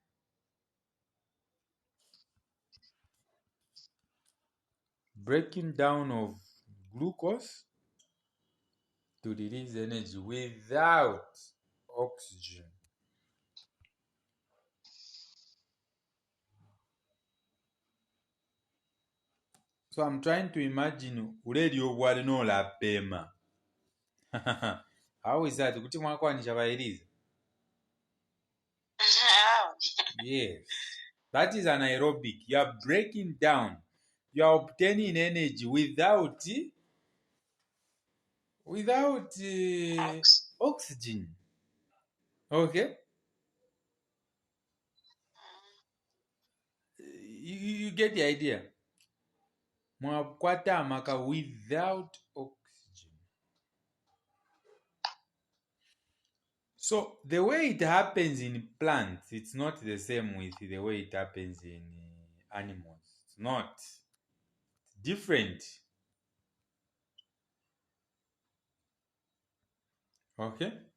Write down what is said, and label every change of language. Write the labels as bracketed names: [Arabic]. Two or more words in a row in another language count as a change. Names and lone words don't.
[English] Breaking down of glucose to release energy without oxygen. So I'm trying to imagine [Bemba] uledio bwali nolapema. [English] How is that? [Bemba] Kuti mwakwanisha vairiza? [English] Yes. That is anaerobic. You are breaking down. You are obtaining energy without oxygen. Okay? You get the idea? [Bemba] Mwakwata amaka [English] without oxygen. So the way it happens in plants, it's not the same with the way it happens in animals. It's not. It's different. Okay?